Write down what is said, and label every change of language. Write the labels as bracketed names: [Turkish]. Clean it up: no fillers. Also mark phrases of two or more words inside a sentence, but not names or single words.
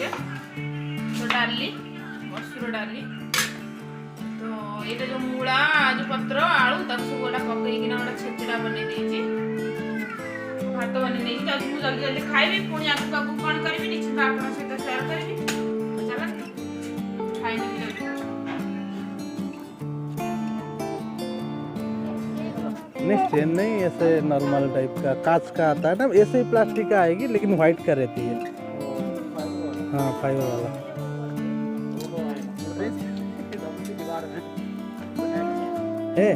[Odia] ତ ଡାଲି, ମସୁର ଡାଲି, ତ ଏଇଟା ଯୋଉ ମୂଳା ଯୋଉ ପତ୍ର ଆଳୁ ତାକୁ ସବୁ ଗୋଟା ପକେଇକିନା ଗୋଟେ ଛେଚଡ଼ା ବନେଇ ଦେଇଛି। ଭାତ ବନେଇ ଦେଇଛି, ତାକୁ ମୁଁ ଜଲ୍ଦି ଜଲ୍ଦି ଖାଇବି। ପୁଣି ଆଗକୁ କ'ଣ କରିବି ନିଶ୍ଚିତ ଆପଣଙ୍କ ସହିତ ସେୟାର କରିବି। ଚାଲନ୍ତୁ ଖାଇନେବି ଜଲ୍ଦି। [Hindi] नहीं स्टेन नहीं, ऐसे नॉर्मल टाइप का कांच का आता है ना, ऐसे ही प्लास्टिक का आएगी लेकिन व्हाइट का रहती है। हाँ फाइबर वाला है।